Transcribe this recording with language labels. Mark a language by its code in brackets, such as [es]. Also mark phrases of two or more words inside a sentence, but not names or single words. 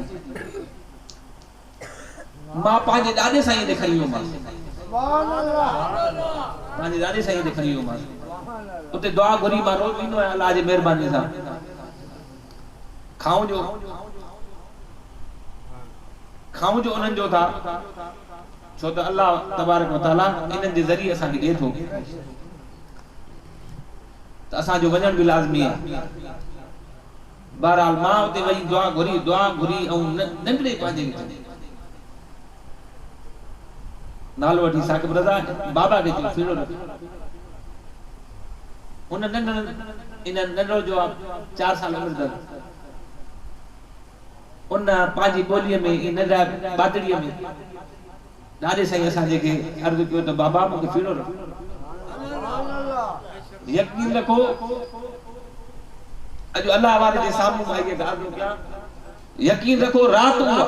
[sd] मां पंहिंजे ॾाॾे साईं ॾे खणी वियोमांसि पंहिंजे ॾाॾे साईं ॾे खणी वियोमांसि उते दुआ घुरी मां रोज़ ईंदो आहियां अल्लाह जी महिरबानी सां खाऊं जो उन्हनि जो था छो त [ar] الله تبارك وتعالى [sd] इन्हनि जे ज़रिए असांखे ॾिए थो त असांजो वञण बि लाज़मी आहे बहरहाल मां उते वई दुआ घुरी ऐं नंढड़े पंहिंजे नालो वठी साकिब रज़ा बाबा खे चयो फीड़ो रख उन नंढड़ो जो 4 साल उमिरि उन पंहिंजी ॿोलीअ में नंढा बादड़ीअ में ॾाॾे साईं असांजे खे अर्ज़ कयो त बाबा मूंखे फीड़ो रख यकीन रखो अॼु अल्लाह वारे जे साम्हूं मां इहे ॻाल्हियूं कयां यकीन रखो राति